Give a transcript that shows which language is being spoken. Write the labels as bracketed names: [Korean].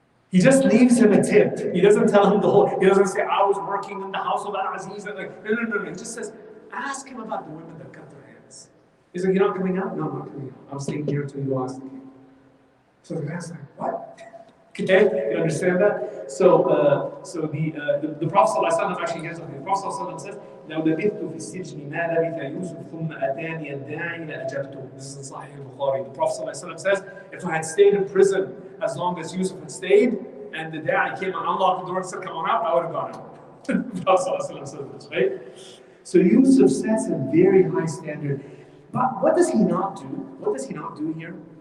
[English] He just leaves him a tip. He doesn't tell him the whole, he doesn't say, "I was working in the house of Al-Aziz." No. He just says, ask him about the women that cut their hands. He's like, "You're not coming out?" "No, I'm not coming out. I'm staying here until you ask the king." So the guy's like, "What?" Okay, you understand that? So the Prophet ﷺ actually gives us, the Prophet ﷺ says, [Arabic] لو لبثت في السجن ما لبث يوسف ثم أتاني الداعي لأجبته. [English] This is in Sahih Bukhari. The Prophet ﷺ says, if I had stayed in prison as long as Yusuf had stayed, and the da'i came and unlocked the door and said, "Come on out," I would have gone out. The Prophet ﷺ says this, right? So Yusuf sets a very high standard. But what does he not do? What does he not do here?